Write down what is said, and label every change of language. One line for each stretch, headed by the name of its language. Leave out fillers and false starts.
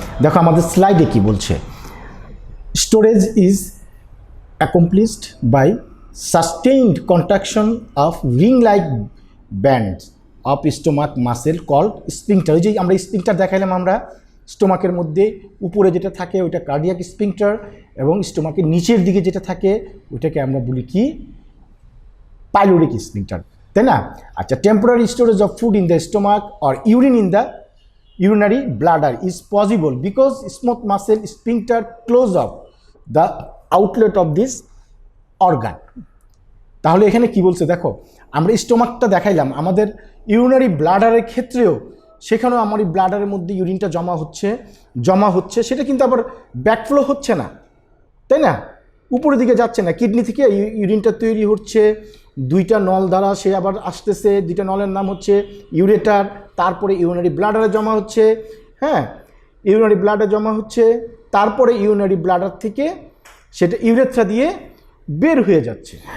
Bangla: দেখো আমাদের স্লাইডে কি বলছে,
English: Storage is accomplished by sustained contraction of ring like bands of stomach muscle called sphincter.
Bangla: ওই যে আমরা স্পিংটার দেখাইলাম, আমরা স্টোমাকের মধ্যে উপরে যেটা থাকে ওইটা কার্ডিয়াক স্পিংটার, এবং স্টোমাকের নিচের দিকে যেটা থাকে ওইটাকে আমরা বলি কি? পাইলোরিক স্পিংটার, তাই না?
English: আচ্ছা, temporary storage of food in the stomach or urine in the urinary bladder is possible because smooth muscle sphincter close up the outlet of this organ.
Bangla: তাহলে এখানে কি বলছে দেখো, আমরা স্টোমাকটা দেখাইলাম, আমাদের ইউরিনারি ব্লাডারের ক্ষেত্রেও সেখানেও আমার এই ব্লাডারের মধ্যে ইউরিনটা জমা হচ্ছে, সেটা কিন্তু আবার ব্যাকফ্লো হচ্ছে না, তাই না? উপরের দিকে যাচ্ছে না, কিডনি থেকে ইউরিনটা তৈরি হচ্ছে, দুইটা নল দ্বারা সে আবার আসতেছে, দুইটা নলের নাম হচ্ছে ইউরেটার, তারপরে ইউরিনারি ব্লাডারে জমা হচ্ছে, হ্যাঁ ইউরিনারি ব্লাডারে জমা হচ্ছে, তারপরে ইউরিনারি ব্লাডার থেকে সেটা ইউরেথ্রা দিয়ে বের হয়ে যাচ্ছে।